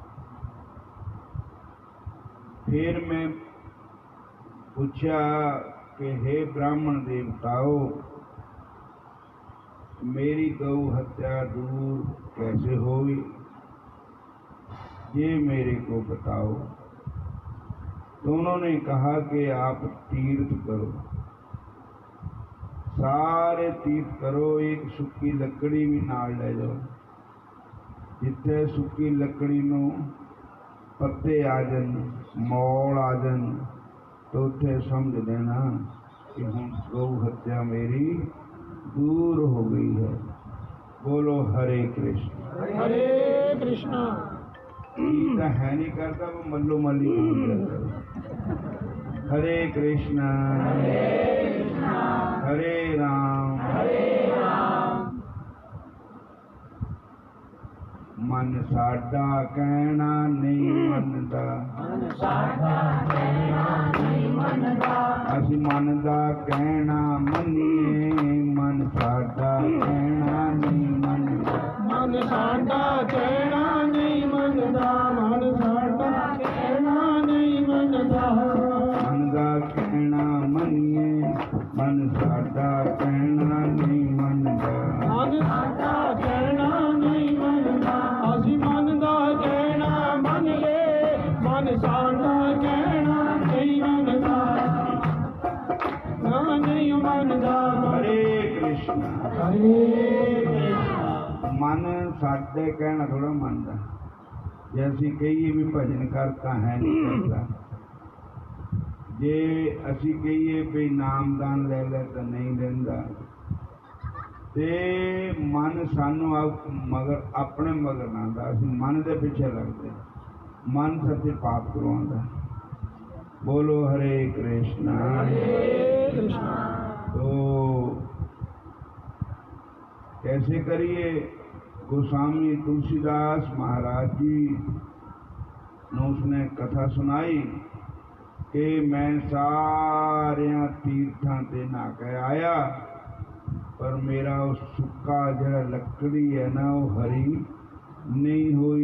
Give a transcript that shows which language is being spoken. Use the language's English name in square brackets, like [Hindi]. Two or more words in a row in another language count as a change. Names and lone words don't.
[Hindi] फिर मैं पूछा कि हे ब्राह्मण देवताओं, मेरी गौ हत्या दूर कैसे होगी, ये मेरे को बताओ। तो उन्होंने कहा कि आप तीर्थ करो, सारे तीर्थ करो, एक [Punjabi] ਸੁੱਕੀ ਲੱਕੜੀ [Hindi] भी नाल ले जाओ। [Punjabi] ਜਿੱਥੇ ਸੁੱਕੀ ਲੱਕੜੀ ਨੂੰ ਪੱਤੇ ਆ ਜਾਣ, ਮੌਲ ਆ ਜਾਣ, ਤੋ ਉੱਥੇ ਸਮਝ ਲੈਣਾ ਕਿ ਹੁਣ ਗਊ ਹੱਤਿਆ ਮੇਰੀ ਦੂਰ ਹੋ ਗਈ ਹੈ। [Hindi] बोलो हरे कृष्ण। हरे कृष्णा। तो है नहीं करता, वो [Punjabi] ਮੱਲੋ ਮੱਲੀ [Hindi] बोल जाता है। [Punjabi] ਹਰੇ ਕ੍ਰਿਸ਼ਨਾ ਹਰੇ ਰਾਮ ਮਨ ਸਾਡਾ ਕਹਿਣਾ ਨਹੀਂ ਮੰਨਦਾ, ਅਸੀਂ ਮਨ ਦਾ ਕਹਿਣਾ ਮੰਨੀਏ, ਮਨ ਸਾਡਾ ਕਹਿਣਾ ਨਹੀਂ ਮੰਨਦਾ। ਮਨ ਸਾਡਾ ਕਹਿਣਾ ਨਹੀਂ ਮੰਨਦਾ, ਮਨ ਸਾਡਾ ਕਹਿਣਾ ਨਹੀਂ ਮੰਨਦਾ। ਮਨ ਦਾ ਕਹਿਣਾ ਮੰਨੀਏ, ਮਨ ਸਾਡਾ ਕਹਿਣਾ ਨਹੀਂ ਮੰਨਦਾ। ਮਨ ਸਾਡਾ ਕਹਿਣਾ ਨਹੀਂ ਮੰਨਦਾ, ਅਸੀਂ ਮਨ ਦਾ ਕਹਿਣਾ ਮੰਨੀਏ, ਮਨ ਸਾਡਾ ਕਹਿਣਾ ਨਹੀਂ ਮੰਨਦਾ, ਨਾ ਨਹੀਂ ਮੰਨਦਾ। [Hindi] हरे कृष्ण। हरे कृष्णा। [Punjabi] ਮਨ ਸਾਡੇ ਕਹਿਣਾ ਥੋੜ੍ਹਾ ਮੰਨਦਾ। ਜੇ ਅਸੀਂ ਕਹੀਏ ਭੀ [Hindi] भजन करता है नहीं करता, [Punjabi] ਜੇ ਅਸੀਂ ਕਹੀਏ ਭੀ ਨਾਮਦਾਨ ਲੈ ਲੈ ਤੋ ਨਹੀਂ ਲੈਂਦਾ, ਤੇ ਮਨ ਸਾਨੂੰ ਮਗਰ ਆਪਣੇ ਮਗਰ ਨਾ ਆਂਦਾ, ਅਸੀਂ ਮਨ ਦੇ ਪਿੱਛੇ ਲੱਗਦੇ, ਮਨ ਸੱਚੇ ਪਾਪ ਕਰਵਾਂਦਾ। [Hindi] बोलो हरे कृष्णा। तो कैसे करिए? गोस्वामी तुलसीदास महाराज जी ने उसने कथा सुनाई कि मैं [Punjabi] ਸਾਰੇ ਤੀਰਥਾਂ ਤੇ ਨਹਾ ਕੇ ਆਇਆ, [Hindi] पर मेरा वो सुक्का जड़ा लकड़ी है ना, वो हरी नहीं हुई।